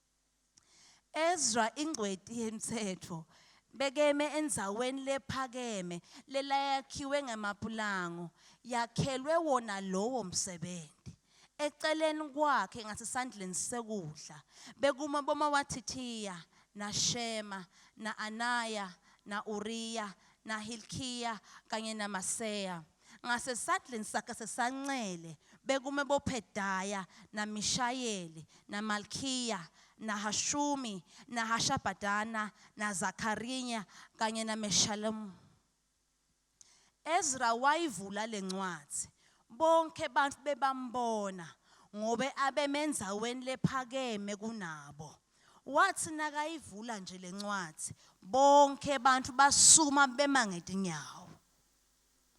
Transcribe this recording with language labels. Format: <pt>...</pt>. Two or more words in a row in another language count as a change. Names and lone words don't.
<ss>Ezra ingcwedi yemthetho bekeme endzaweni lephakeme lelayakhiwe ngamapulango yakhelwe wona lowo msebenzi. Eceleni kwakhe ngasesandleni sekudla bekuma boma waThithiya na Shema na Anaya na Uriya na Hilkiya kanye na Maseya. Ngasesadleni sakhe sesanxele bekume boPedaya na Mishayeli na Malkiya na Hashumi na Hashabadana na Zakariya kanye na Meshalem. Ezra wayivula lencwadi. Bonke bantu bebambona ngobe abemendzaweni lephakeme kunabo. Wathi nakayivula nje lencwadi bonke bantu basuma bema ngetinyawo.</ss>